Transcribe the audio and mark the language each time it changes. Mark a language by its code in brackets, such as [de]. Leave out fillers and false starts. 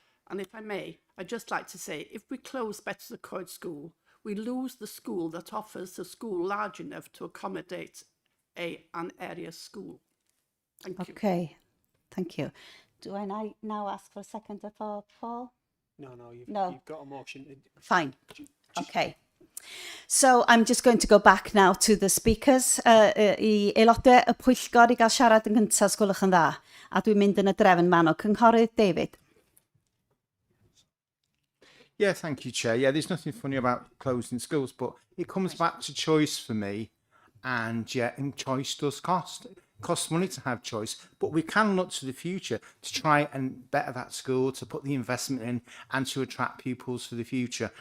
[en] And if I may, I'd just like to say, if we close Betws y Coed School, we lose the school that offers a school large enough to accommodate an area school. Thank you. Okay, thank you. Do I now ask for a second for Paul? No, you've got a motion. Fine. Okay. So I'm just going to go back now to the speakers. [cy] I aelodau y Pwyllgor I gael siarad yn gyntaf, sgwylwch yn dda. A dwi'n mynd yn y drefn man o Cynghorydd David. [en] Yeah, thank you, Chair. Yeah, there's nothing funny about closing schools, but it comes back to choice for me. And yeah, and choice does cost. It costs money to have choice, but we can look to the future to try and better that school, to put the investment in, and to attract pupils for the future.